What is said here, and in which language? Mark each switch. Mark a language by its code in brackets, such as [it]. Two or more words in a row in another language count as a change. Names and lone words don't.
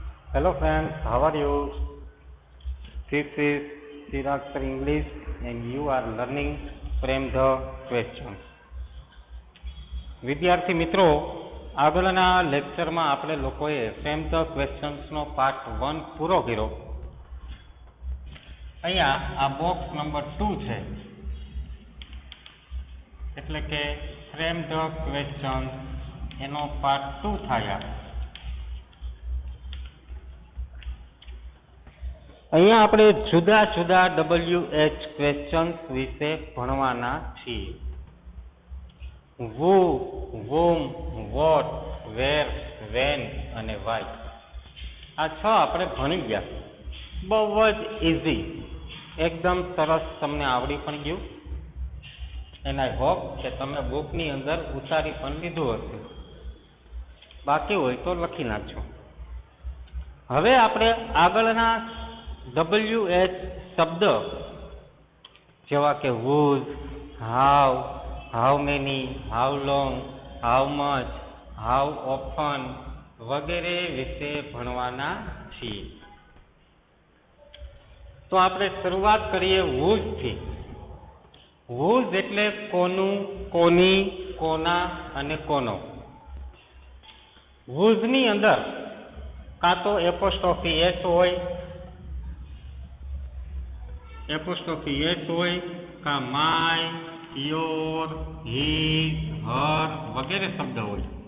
[en] Hello friends, how are you? This is Chirag Sir English and you are learning from the questions. [gu] વિદ્યાર્થી મિત્રો, આગળના લેક્ચરમાં આપણે લોકોએ [en] frame the questionsનો [gu] પાર્ટ 1 પૂરો કર્યો. અહીંયા આ [en] box number [gu] 2 છે, એટલે કે [en] frame the questions [gu] એનો પાર્ટ 2 થાય. અહીંયા આપણે જુદા જુદા [en] WH questions [gu] વિશે ભણવાના છીએ. [en] who, whom, what, where, when અને why. [gu] આ 6 આપણે ભણી ગયા. બહુ જ ઇઝી, એકદમ સરસ તમને આવડી પણ ગયું. [en] and I hope [gu] કે તમે બુકની અંદર ઉતારી પણ લીધું હશે. બાકી હોય તો લખી નાખજો. હવે આપણે આગળના WH શબ્દ જેવા કે [en] whose, how, how many, how long, how much, how often [gu] વગેરે વિશે ભણવાના છીએ. તો આપણે શરૂઆત કરીએ whose થી. whose એટલે કોનું, કોની, કોના અને કોનો. whose ની અંદર કાં તો [en] apostrophe s [gu] હોય, કા [en] my, your, his, her [gu] વગેરે શબ્દ હોય.